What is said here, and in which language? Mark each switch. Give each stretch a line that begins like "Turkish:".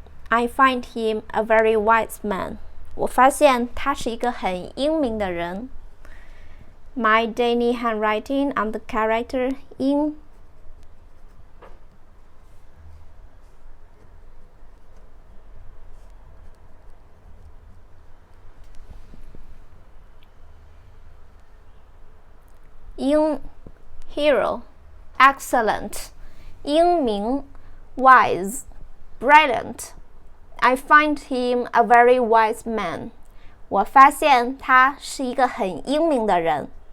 English: I find him a very wise man.
Chinese: 我发现他是一个很英明的人。
English: My daily handwriting on the character yīng. Yīng Hero Excellent 英明 Wise Brilliant I find him a very wise man.
Chinese: 我发现他是一个很英明的人。